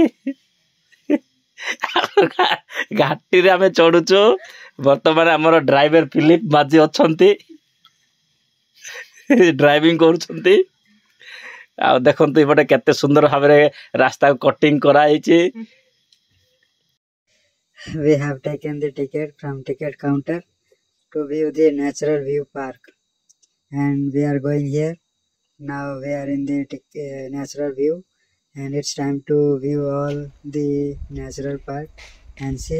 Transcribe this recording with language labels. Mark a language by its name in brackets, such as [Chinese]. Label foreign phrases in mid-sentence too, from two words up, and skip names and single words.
[Odia] ଘାଟିରେ ଆମେ ଚଢୁଛୁ। ବର୍ତ୍ତମାନ ଆମର ଡ୍ରାଇଭର ଫିଲିପ ମାଝୀ ଅଛନ୍ତି, ଡ୍ରାଇଭିଂ କରୁଛନ୍ତି। ଆଉ ଦେଖନ୍ତୁ ଏପଟେ କେତେ ସୁନ୍ଦର ଭାବରେ ରାସ୍ତାକୁ କଟିଂ କରାଯାଇଛି। [English] We have taken the ticket from ticket counter to view the natural view park, and we are going here. Now we are in the natural view, and it's time to view all the natural park and see.